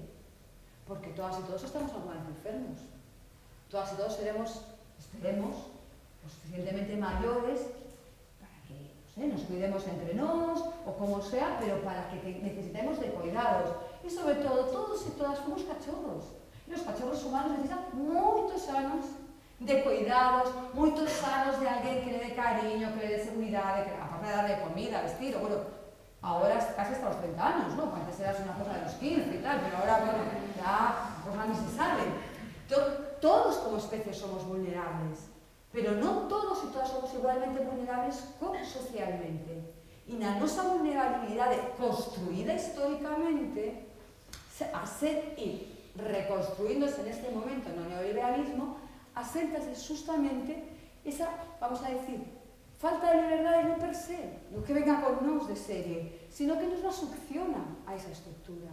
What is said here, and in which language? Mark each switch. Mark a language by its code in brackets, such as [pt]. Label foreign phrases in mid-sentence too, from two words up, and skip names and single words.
[gl] Porque todas e todos estamos alguna vez enfermos. Todas e todos seremos, esperemos, [es] lo suficientemente [gl] maiores para que nos cuidemos entre nós, ou [es] como sea, [gl] pero para que necesitemos de cuidados. E sobre todo, todos e todas fomos cachorros. E os cachorros humanos necesitan moitos anos de cuidados, moitos anos de alguén que [es] le dé cariño, [gl] que [es] le dé [gl] seguridade, que [es] aparte de darle comida, [gl] vestido, [es] bueno, ahora casi hasta los 30 [gl] anos, ¿no? [es] Antes eras una cosa de los 15 y tal, pero ahora, bueno, ya cosas ni se saben. Todos como especie somos vulnerables, [gl] pero non todos e todas somos igualmente vulnerables socialmente. E na nosa vulnerabilidade construída históricamente, a ser e reconstruíndose neste momento no neoliberalismo, aséntase justamente esa, [es] vamos a decir, [gl] falta de liberdade no per se, no [es] que venga [gl] con nós de serie, [es] sino que nos la succiona a esa estructura.